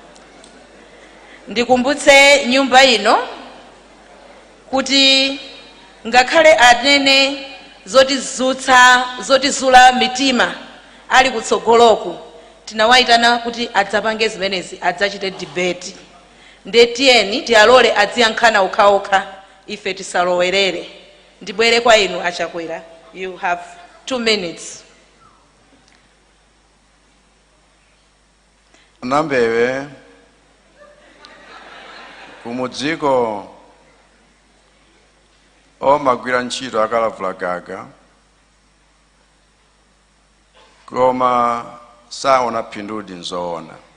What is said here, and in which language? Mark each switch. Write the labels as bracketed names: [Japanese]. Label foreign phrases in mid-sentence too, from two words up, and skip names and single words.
[Nyanja] Ndikumbutse nyumba ino kuti ngakhale anene zoti zula mitima ali kutsogoloku, tinawayitana kuti adzapange zimenezi, adzachite debate. Ndetiyeni tialole adziyankhana okhaokha, ife tisalowerere. Ndibwere kwa inu Achakwera. [English] You have 2 minutes. [Nyanja] Nambewe kumudziko omagwira ntchito akalavula gaga koma saona phindu nzoona.